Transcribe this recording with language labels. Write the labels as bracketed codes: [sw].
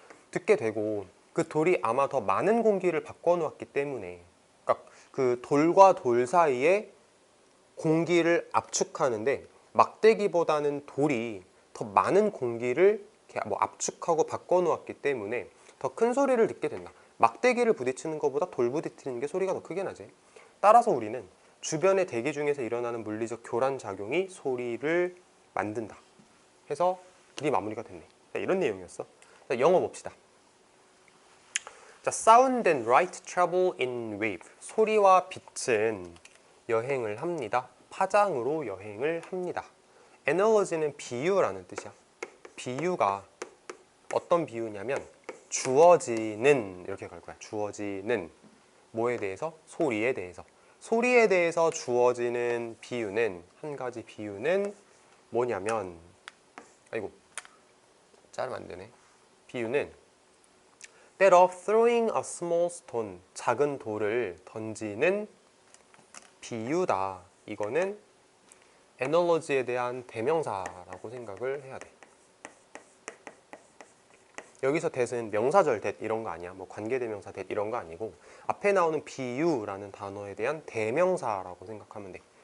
[ko] 듣게 되고 그 돌이 아마 더 많은 공기를 바꿔놓았기 때문에, 그러니까 그 돌과 돌 사이에 공기를 압축하는데 막대기보다는 돌이 더 많은 공기를 이렇게 뭐 압축하고 바꿔놓았기 때문에 더 큰 소리를 듣게 된다. 막대기를 부딪히는 것보다 돌 부딪히는 게 소리가 더 크게 나지. 따라서 우리는 주변의 대기 중에서 일어나는 물리적 교란 작용이 소리를 만든다 해서 길이 마무리가 됐네. 자, 이런 내용이었어. 자, 영어 봅시다. [en] 자, Sound and Light travel in wave. [ko] 소리와 빛은 여행을 합니다. 파장으로 여행을 합니다. Analogy는 비유라는 뜻이야. 비유가 어떤 비유냐면 주어지는, 이렇게 갈 거야. 주어지는 뭐에 대해서? 소리에 대해서. 소리에 대해서 주어지는 비유는, 한 가지 비유는 뭐냐면, 아이고 자르면 안 되네. 비유는 [en] that of throwing a small stone, [ko] 작은 돌을 던지는 비유다. 이거는 analogy에 대한 대명사라고 생각을 해야 돼. 여기서 that은 명사절 that 이런 거 아니야. 뭐 관계대명사 that 이런 거 아니고 앞에 나오는 비유라는 단어에 대한 대명사라고 생각하면 돼.